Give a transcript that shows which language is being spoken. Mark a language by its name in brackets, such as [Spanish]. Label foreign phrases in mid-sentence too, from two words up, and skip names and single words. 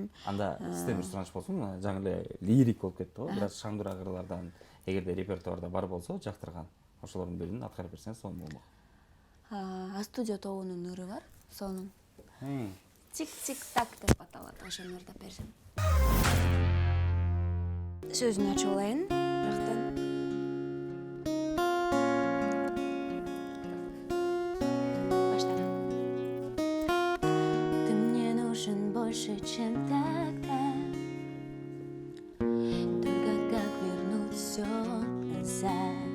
[Kyrgyz] Анда сизден бир сураныч болсун, жаңы эле лирик болуп кетти го, бир аз шаңдырак ырлардан эгерде репертуарда бар болсо, жактырган, ошолордун бирин аткарып берсеңиз сонун болмок. Студия тобунун ыры бар, сонун. Тик-тик-так деп аталат, ошону ырдап берсем. Сөзүн ачып алайын, жактан. [Russian] Больше, чем тогда. Только как вернуть все назад.